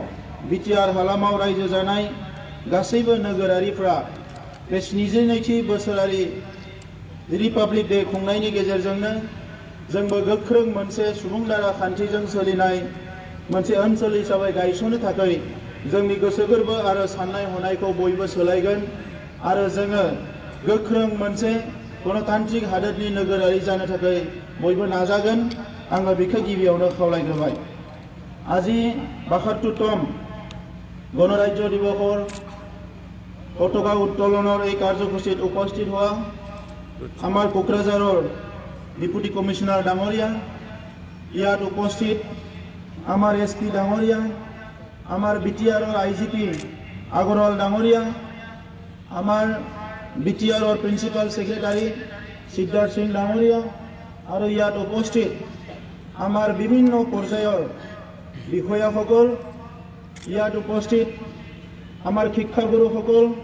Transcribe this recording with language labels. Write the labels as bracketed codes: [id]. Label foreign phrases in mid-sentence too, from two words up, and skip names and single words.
[brx] बिटिआर हालामाव रायजो जानाय गासैबो नोगोरारिफ्रा बे 72थि बोसोरारि रिपाब्लिक डे खुंनायनि गेजेरजोंनो जोंबो गोख्रों मोनसे सुबुंदारा खान्थिजों सोलिनाय मोनसे ओनसोल हिसाबै गायसननो थाखाय जोंनि गोसो गोरबो आरो साननाय हनायखौ बयबो सोलायगोन आरो जोङो गोख्रों मोनसे गणतान्त्रिक हादोरनि नोगोरारि जानो थाखाय बयबो नाजागोन। आङो बेखौ गिबियावनो खावलायग्रोबाय। [as] আজি ৭২তম গণরাজ্য দিৱসৰ পতাকা উত্তোলনৰ এই কাৰ্যসূচীত উপস্থিত হোৱা আমাৰ কোকৰাঝাৰৰ ডিপুটি কমিশনাৰ ডাঙৰীয়া, ইয়াত উপস্থিত আমাৰ SP ডাঙৰীয়া, আমাৰ বিটিআৰৰ IGP আগৰৱাল ডাঙৰীয়া, আমাৰ বিটিআৰৰ প্ৰিন্সিপাল সেক্ৰেটাৰী সিদ্ধাৰ্থ সিং ডাঙৰীয়া আৰু ইয়াত উপস্থিত আমাৰ বিভিন্ন পৰ্যায়ৰ বিষয়াসকল, ইয়াত উপস্থিত আমাৰ শিক্ষাগুৰুসকল,